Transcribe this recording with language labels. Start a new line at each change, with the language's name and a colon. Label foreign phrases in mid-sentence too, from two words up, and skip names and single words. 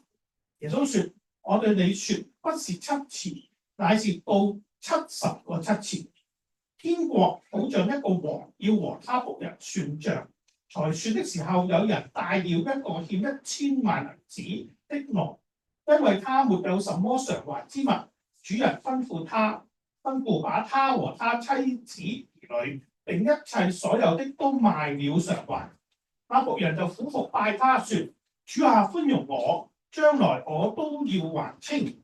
Chinese: 耶穌說：我對你說，不是7次，乃是到70個7次。天國好像一個王要和他僕人算賬，才算的時候，有人帶了一個欠1000萬銀子的來，因為他沒有什麼償還之物。主人吩咐把他和他妻子兒女並一切所有的都賣了償還。那僕人就俯伏拜他說：主啊，寬容我，將來我都要還清。